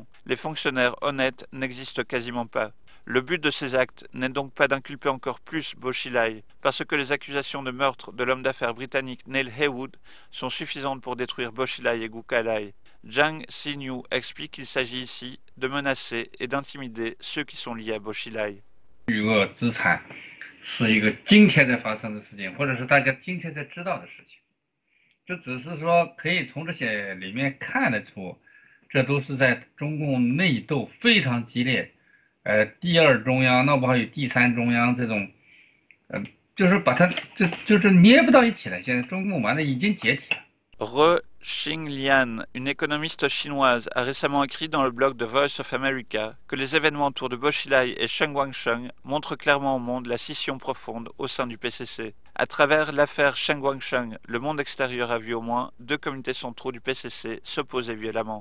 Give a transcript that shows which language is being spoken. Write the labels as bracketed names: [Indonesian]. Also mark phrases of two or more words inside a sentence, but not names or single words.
[French] Les fonctionnaires honnêtes n'existent quasiment pas. Le but de ces actes n'est donc pas d'inculper encore plus Bosch-Eli, parce que les accusations de meurtre de l'homme d'affaires britannique Neil Heywood sont suffisantes pour détruire Bosch-Eli et Gu Kai-lai. Jiang Xinyu explique qu'il s'agit ici de menacer et d'intimider ceux qui sont liés à Bosch-Eli. [Chinese] 是一个今天才发生的事情，或者是大家今天才知道的事情，就只是说可以从这些里面看得出，这都是在中共内斗非常激烈，第二中央闹不好有第三中央这种，就是把它就是捏不到一起了。现在中共完了已经解体了。 [French] Re Xinglian, une économiste chinoise, a récemment écrit dans le blog The Voice of America que les événements autour de Bosch-Eli et Cheng Guangsheng montrent clairement au monde la scission profonde au sein du PCC. À travers l'affaire Cheng Guangsheng, le monde extérieur a vu au moins 2 comités centraux du PCC s'opposer violemment.